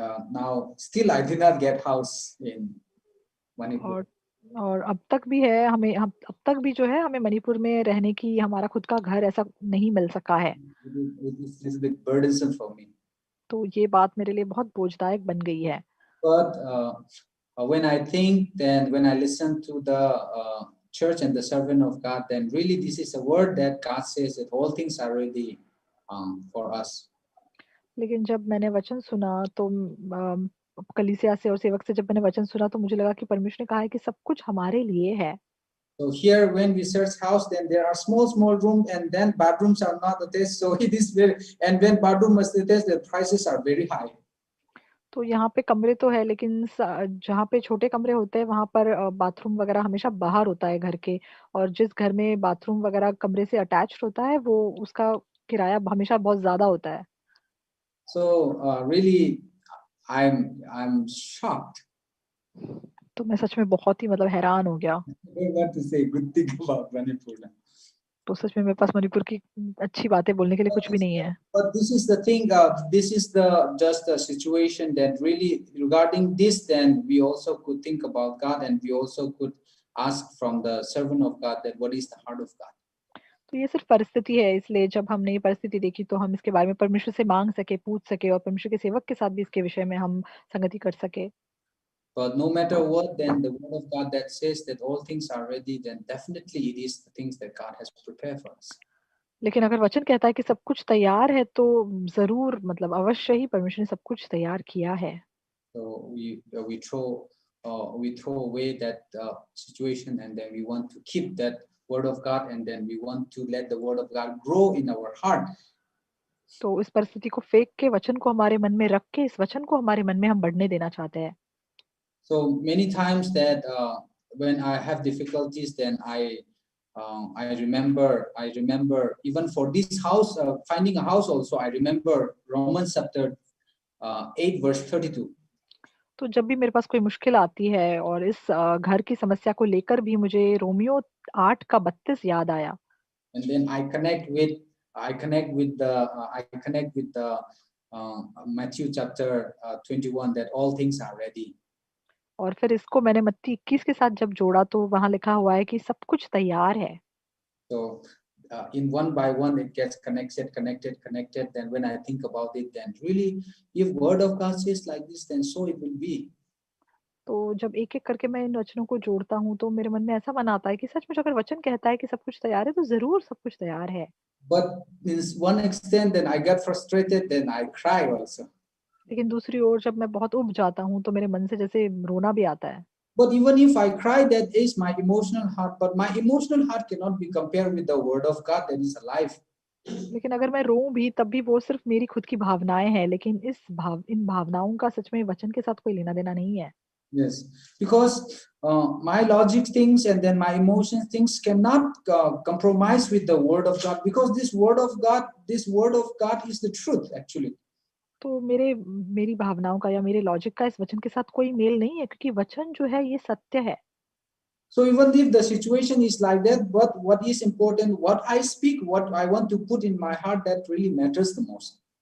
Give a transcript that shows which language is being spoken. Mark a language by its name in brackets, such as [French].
[English] Now still I did not get house in Manipur. [Hindi] और अब तक भी है, अब तक भी जो है हमें मणिपुर में रहने की हमारा खुद का घर ऐसा नहीं मिल सका है. [English] It's a little bit burdensome for me. [Hindi] तो ये बात मेरे लिए बहुत बोझदायक बन गई है. [English] But when I think, then when I listen to the church and the servant of God, then really this is a word that God says that all things are ready for us. [Hindi] लेकिन जब मैंने वचन सुना तो कलीसिया से और सेवक से जब मैंने वचन सुना तो मुझे लगा कि परमेश्वर ने कहा है कि सब कुछ हमारे लिए है. [English] So here when we search house, then there are small room, and then bathrooms are not attached. So it is very, and when bathroom is attached, the prices are very high. [Hindi] तो यहाँ पे कमरे तो है, लेकिन जहाँ पे छोटे कमरे होते हैं वहाँ पर बाथरूम वगैरह हमेशा बाहर होता है घर के, और जिस घर में बाथरूम वगैरह कमरे से अटैच्ड होता है वो उसका किराया हमेशा बहुत ज्यादा होता है. [English] So really I'm shocked. [Hindi] तो मैं सच में बहुत ही हैरान हो गया. [English] I don't want to say good thing about Manipur. [Hindi] तो सच में मेरे पास मणिपुर की अच्छी बातें बोलने के लिए कुछ भी नहीं है. [English] But this is the thing, this is just the situation that really regarding this, then we also could think about God, and we also could ask from the servant of God that what is the heart of God. [Hindi] तो ये सिर्फ परिस्थिति है, इसलिए जब हमने ये परिस्थिति देखी तो हम इसके बारे में परमेश्वर से मांग सके, पूछ सके, और परमेश्वर के सेवक के साथ भी इसके विषय में हम संगति कर सके. [English] But no matter what, then the word of God that says that all things are ready, then definitely it is the things that God has prepared for us. [Hindi] लेकिन अगर वचन कहता है कि सब कुछ तैयार है तो जरूर अवश्य ही परमेश्वर ने सब कुछ तैयार किया है. [English] So we throw away that situation, and then we want to keep that word of God, and then we want to let the word of God grow in our heart. [Hindi] तो इस परिस्थिति को फेंक के वचन को हमारे मन में रख के इस वचन को हमारे मन में हम बढ़ने देना चाहते हैं. [English] So many times that when I have difficulties, then I remember even for this house, finding a house also, I remember Romans chapter 8 verse 32. [Hindi] तो जब भी मेरे पास कोई मुश्किल आती है और इस घर की समस्या को लेकर भी मुझे रोमियो 8 का 32 याद आया. [English] And then I connect with the Matthew chapter 21 that all things are ready. [Hindi] और फिर इसको मैंने मत्ती 21 के साथ जब जोड़ा तो वहां लिखा हुआ है कि सब कुछ तैयार है. [English] So in one by one it gets connected. Then when I think about it, then really, if word of God says like this, then so it will be. [Hindi] तो जब एक एक करके मैं इन वचनों को जोड़ता हूँ तो मेरे मन में ऐसा मन आता है कि सच में अगर वचन कहता है कि सब कुछ तैयार है तो जरूर सब कुछ तैयार है. [English] But in one extent, then I get frustrated, then I cry also. [Hindi] लेकिन दूसरी ओर जब मैं बहुत उब जाता हूँ तो मेरे मन से जैसे रोना भी आता है. [English] But even if I cry, that is my emotional heart. But my emotional heart cannot be compared with the word of God that is alive. [Hindi] लेकिन अगर मैं रोऊं भी तब भी वो सिर्फ मेरी खुद की भावनाएं हैं, लेकिन इन भावनाओं का सच में वचन के साथ कोई लेना देना नहीं है. [English] Yes, because my logic things and then my emotions things cannot compromise with the word of God, because this word of God is the truth actually. [Hindi] तो मेरी भावनाओं का या मेरे लॉजिक का इस वचन के साथ कोई मेल नहीं है, क्योंकि वचन जो है ये सत्य है. [English] So even if the situation is like that, but what is important, what I speak, what I want to put in my heart, that really matters the most.